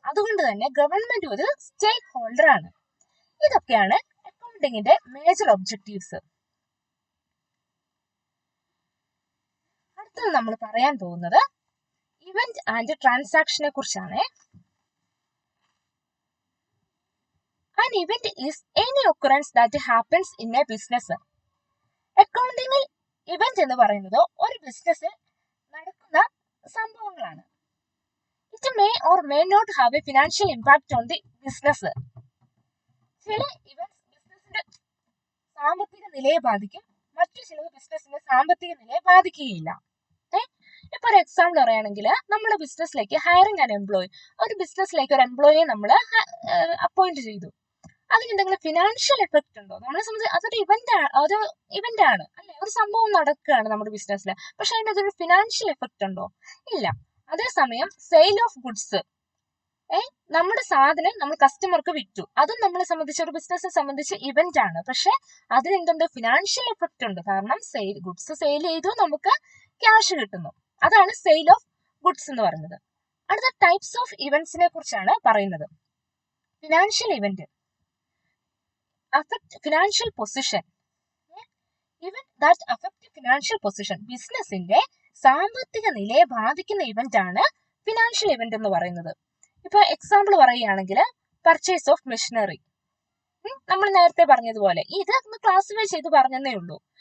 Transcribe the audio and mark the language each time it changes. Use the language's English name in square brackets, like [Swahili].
[Malayalam] അതുകൊണ്ട് തന്നെ ഗവൺമെന്റ് ഒരു സ്റ്റേക്ക് ഹോൾഡർ ആണ്. ഇതൊക്കെയാണ് അക്കൗണ്ടിങ്ങിന്റെ മേജർ ഒബ്ജക്റ്റീവ്സ്. അടുത്തത് നമ്മൾ പറയാൻ പോകുന്നത് ഇവന്റ് ആൻഡ് ട്രാൻസാക്ഷനെ കുറിച്ചാണ്. [English] An event is any occurrence that happens in a business. [Malayalam] അക്കൗണ്ടിങ്ങിൽ event എന്ന് പറയുന്നത് ഒരു ബിസിനസ്സിൽ നടക്കുന്ന സംഭവങ്ങളാണ്. [English] It may or may not have a financial impact on the business. [Malayalam] ചില ഇവന്റ്സ് ബിസിനസിന്റെ സാമ്പത്തിക നിലയെ ബാധിക്കും, മറ്റു ചിലത് ബിസിനസിന്റെ സാമ്പത്തിക നിലയെ ബാധിക്കുകയില്ല. ഇപ്പൊ ഒരു എക്സാമ്പിൾ പറയുകയാണെങ്കിൽ, നമ്മുടെ ബിസിനസ്സിലേക്ക് [English] hiring an employee, [Malayalam] ഒരു ബിസിനസ്സിലേക്ക് ഒരു എംപ്ലോയിയെ നമ്മൾ അപ്പോയിന്റ് ചെയ്തു. അതിന് എന്തെങ്കിലും ഫിനാൻഷ്യൽ എഫക്ട് ഉണ്ടോ? നമ്മളെ സംബന്ധിച്ച് അതൊരു ഇവന്റ് ആണ്, അല്ലെ? ഒരു സംഭവം നടക്കുകയാണ് നമ്മുടെ ബിസിനസ്സിൽ. പക്ഷെ അതിന് അതൊരു ഫിനാൻഷ്യൽ എഫക്ട് ഉണ്ടോ? ഇല്ല. അതേസമയം സെയിൽ ഓഫ് ഗുഡ്സ്, നമ്മുടെ സാധനം നമ്മൾ കസ്റ്റമർക്ക് വിറ്റു, അതും നമ്മളെ സംബന്ധിച്ച്, ഒരു ബിസിനസിനെ സംബന്ധിച്ച് ഇവന്റ് ആണ്. പക്ഷെ അതിനെന്തുണ്ട്? ഫിനാൻഷ്യൽ എഫക്ട് ഉണ്ട്. കാരണം ഗുഡ്സ് സെയിൽ ചെയ്തു, നമുക്ക് ക്യാഷ് കിട്ടുന്നു. അതാണ് സെയിൽ ഓഫ് ഗുഡ്സ് എന്ന് പറയുന്നത്. അടുത്ത ടൈപ്സ് ഓഫ് ഇവന്റ്സിനെ കുറിച്ചാണ് പറയുന്നത്. [English] Financial event, affect financial position. Event that affect financial position, [Malayalam] ബിസിനസിന്റെ സാമ്പത്തിക നിലയെ ബാധിക്കുന്ന ഇവന്റ് ആണ് ഫിനാൻഷ്യൽ ഇവന്റ് എന്ന് പറയുന്നത്. ഇപ്പൊ എക്സാമ്പിൾ പറയുകയാണെങ്കിൽ, പർച്ചേസ് ഓഫ് മെഷീനറി. നമ്മൾ നേരത്തെ പറഞ്ഞതുപോലെ ഇത് ഒന്ന് ക്ലാസിഫൈ ചെയ്ത് പറഞ്ഞതേ ഉള്ളൂ.